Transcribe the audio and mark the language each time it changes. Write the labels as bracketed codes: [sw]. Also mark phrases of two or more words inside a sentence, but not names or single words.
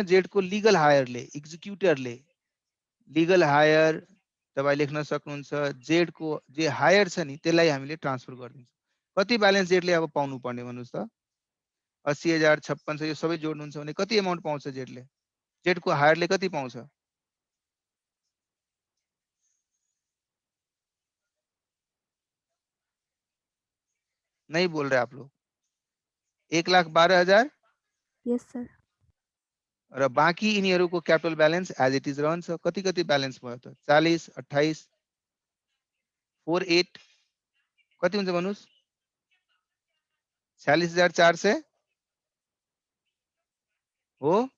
[ne] जेड को [en] legal heirले [ne] एक्जिक्युटरले [en] legal heir [ne] तपाई लेख्न सक्नुहुन्छ। जेड को जे हायर छ नि त्यसलाई हामीले ट्रान्सफर गरिदिन्छौँ। कति ब्यालेन्स जेडले अब पाउनु पर्ने भन्नुस् त? 80,000 56 यो सबै जोड्नुहुन्छ भने कति अमाउन्ट पाउँछ जेडले? जेड को हायरले कति पाउँछ? [hi] नहीं बोल रहे आप लोग। [ne] 1,12,000 [en] yes sir. [ne] र बाँकी यिनीहरूको [en] capital balance as it is [ne] रहन्छ। कति कति ब्यालेन्स भयो त? 40 28 48 कति हुन्छ भन्नुस्? 46,400 हो